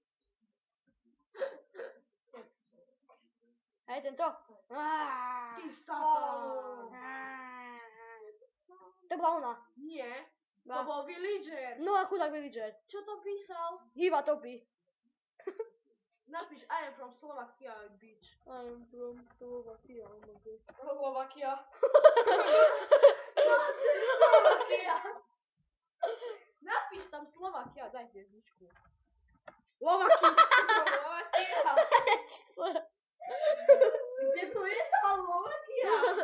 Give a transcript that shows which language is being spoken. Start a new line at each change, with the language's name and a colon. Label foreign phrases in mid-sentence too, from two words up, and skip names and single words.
Slovak: Hej, tento. Ty satán! To bola ona. Nie, to Bola. bol villager. No a chudák villager. Čo to písal? Hýba topy. Napíš
English: I am from Slovakia, bitch. I'm from Slovakia, oh my god.
Slovak: Slovakia. Napíš tam Slovakia, daj hviezdičku. Slovakia. Slovakia. Kde to je tá Slovakia?